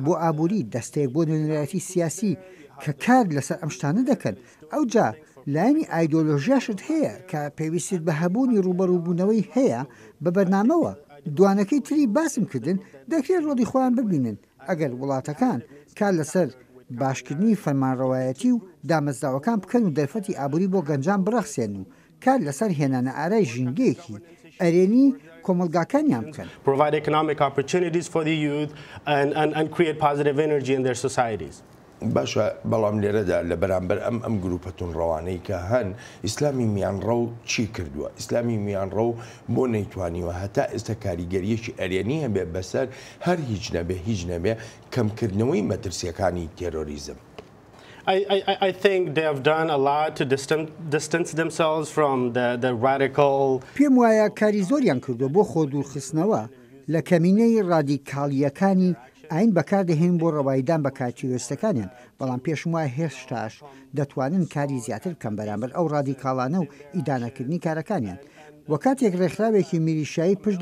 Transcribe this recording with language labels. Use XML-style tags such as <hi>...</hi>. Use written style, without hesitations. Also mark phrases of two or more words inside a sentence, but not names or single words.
<ckb>بۆ ئابووری دەستەیەک بۆ نوێنەرایەتی سیاسی کە کار لەسەر ئەم شتانە دەکەن ئەو جا لایەنی ئایدۆلۆژیاشت هەیە کە پێویستیت بە هەبوونی ڕوبەڕووبوونەوەی هەیە بە بەرنامەوە دوانەکەی تری باسم کردن دەکرێت ڕۆدی خۆیان ببینن ئەگەر وڵاتەکان کار لەسەر باشکردنی فەرمانڕەوایەتی و دامەزراوەکان بکەن و دەرفەتی ئابووری بۆ گەنجان بڕەخسێن و کار لەسەر هێنانە ئارای ژینگەیەکی ئەرێنی کۆمەلگاکانیان بکەن</ckb> <en>provide economic opportunities for the youth and create positive energy in their societies.</en> <ckb>باشە بەڵام لێرەدا لە بەرامبەر ئەم گروپە توندڕەوانەی کە هەن ئیسلامی میانڕە و چی کردووە ئیسلامی میانڕە و بۆ نەیتوانیوە هەتا ئێستا کاریگەریەکی ئەرێنی هەبێ بەسەر هەر هیچ نەبێ کەمکردنەوەی مەترسیەکانی تێرۆریزم.</ckb> <en>I think they have done a lot to distance themselves from the radical.</en> <ckb>پێم وایە کاری زۆریان کردو بۆ خۆ دوورخستنەوە لە کەمینەی ڕادیکاڵیەکانی ئاین بەکاردەهێن بۆ ڕەوایدان بە کارتیرۆریستەکانیان بەڵام پێشم وایە هێشتاش دەتوانن کاری زیاتر بکەن بەرامبەر ئەو ڕادیکاڵانە و ئیدانەکردنی کارەکانیان وە کاتێک ڕێکخراوێکی میلیشایی پشت</ckb>